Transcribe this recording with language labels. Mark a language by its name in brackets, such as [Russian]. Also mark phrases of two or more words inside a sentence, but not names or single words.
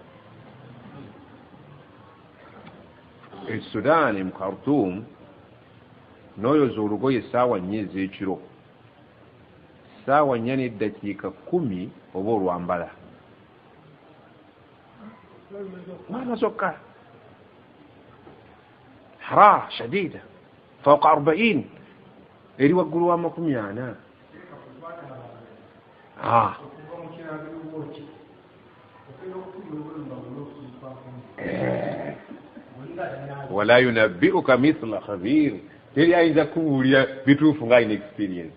[Ganda] Sudan mu Khartoum n'oyoza olugoye essaawa 4 ez'ekiro, ssaawa 4 n'eddakiika 10 oba olwambala mwana zokka. [Arabic] حرارة شديدة فوق [Ganda] 40 eri waggulu wa 40. [Arabic] ولا ينبئك مثل خبير, [Ganda] teri ayinza kubuulira bituufu nga alina experience.